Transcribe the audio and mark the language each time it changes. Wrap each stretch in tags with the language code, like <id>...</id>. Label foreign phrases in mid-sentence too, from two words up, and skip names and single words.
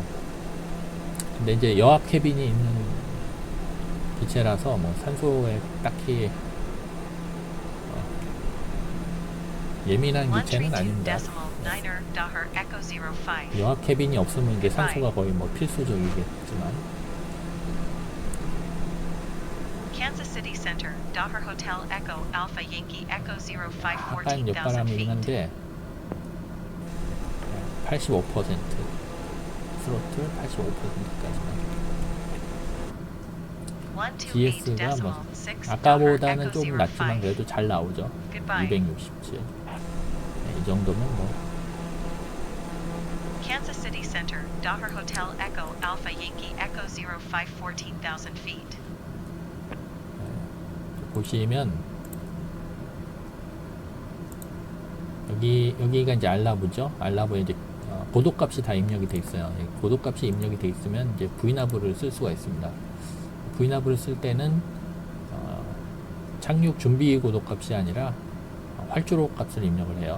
<ko>근데 이제 여합 캐빈이 있는 기체라서 뭐 산소에 딱히 예민한 기체는 아닙니다. 여합 캐빈이 없으면 이게 산소가 거의 뭐 필수적이겠지만.</ko> <en>Kansas City Center, Daher Hotel Echo Alpha Yankee Echo 05</en> <ko>약간</ko> <en>14,000</en> <ko>옆바람이긴</ko> <en>feet.</en> <ko>한데 85% 스로틀 85%까지만. GS가 뭐 아까보다는 좀 낮지만 그래도 잘 나오죠. 267. 네, 이 정도면 뭐.</ko> <en>Kansas City Center, Daher Hotel Echo Alpha Yankee Echo 05 14,000 feet.</en> <ko>보시면 여기가 이제 알라브죠. 알라브에 이제 고도값이 다 입력이 돼 있어요. 고도값이 입력이 돼 있으면 이제 V나브를 쓸 수가 있습니다. V나브를 쓸 때는 착륙 준비 고도값이 아니라 활주로 값을 입력을 해요.</ko>